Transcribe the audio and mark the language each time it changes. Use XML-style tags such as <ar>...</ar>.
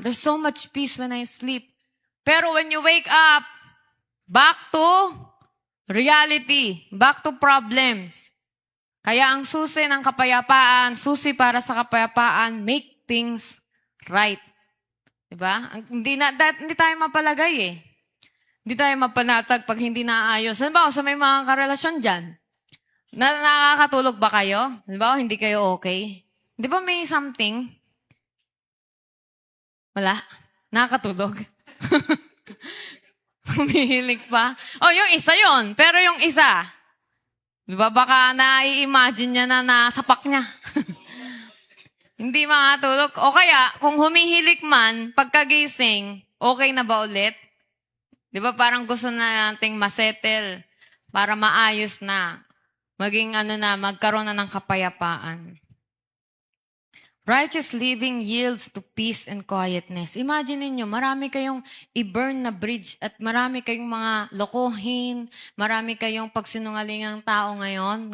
<en>There's so much peace when I sleep.</en> <tl>Pero</tl> <en>when you wake up, back to reality, back to problems.</en> <tl>Kaya ang susi ng kapayapaan, susi para sa kapayapaan,</tl> <en>make things right.</en> <tl>Diba? Hindi tayo mapalagay eh. Hindi tayo mapanatag pag hindi naayos. Halimbawa, sa may mga karelasyon dyan, nakakatulog ba kayo? Halimbawa, hindi kayo okay? Di ba may something? Wala? Nakakatulog? Humihilig pa? Yung isa yon. Pero yung isa, di ba baka na-i-imagine niya na nasapak niya. Hindi makatulog. O kaya, kung humihilik man, pagkagising, okay na ba ulit? Di ba parang gusto na nating masettle para maayos na. Maging magkaroon na ng kapayapaan.</tl> <en>Righteous living yields to peace and quietness.</en> <tl>Imagine niyo, marami kayong i-burn na bridge at marami kayong mga lokohin, marami kayong pagsinungalingang tao ngayon.</tl>